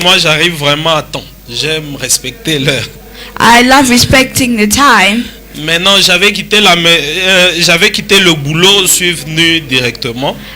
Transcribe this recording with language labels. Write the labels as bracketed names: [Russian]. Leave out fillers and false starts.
[French] Moi, j'arrive vraiment à temps. J'aime respecter l'heure. [English] I love respecting the time. [French] Maintenant, j'avais quitté le boulot, je suis venu directement.